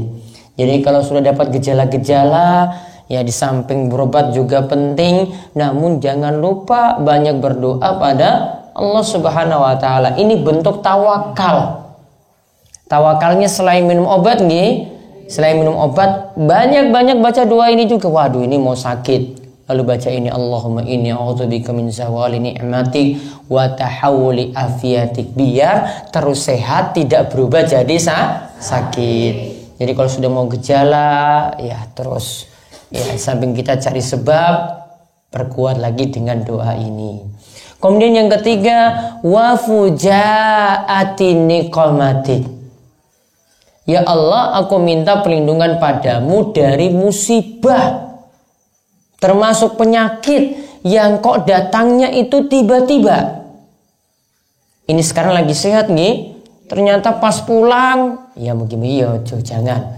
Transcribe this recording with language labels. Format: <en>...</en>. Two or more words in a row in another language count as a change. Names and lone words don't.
<id>Jadi kalau sudah dapat gejala-gejala, ya di samping berobat juga penting, namun jangan lupa banyak berdoa pada Allah</id> <ar>سبحانه وتعالى.</ar> <id>Ini bentuk tawakal. Tawakalnya selain minum obat selain minum obat banyak-banyak baca doa ini juga. Waduh, ini mau sakit. Lalu baca ini,</id> <ar>اللهم إني أعوذ بك من زوال نعمتك وتحول عافيتك,</ar> <id>biar terus sehat, tidak berubah jadi sakit. Jadi kalau sudah mau gejala, ya terus samping kita cari sebab, perkuat lagi dengan doa ini. Kemudian yang ketiga,</id> <ar>وفجاءة نقمتك.</ar> <id>Ya Allah, aku minta perlindungan padamu dari musibah. Termasuk penyakit yang kok datangnya itu tiba-tiba. Ini sekarang lagi sehat ternyata pas pulang, ya mungkin jangan.</id>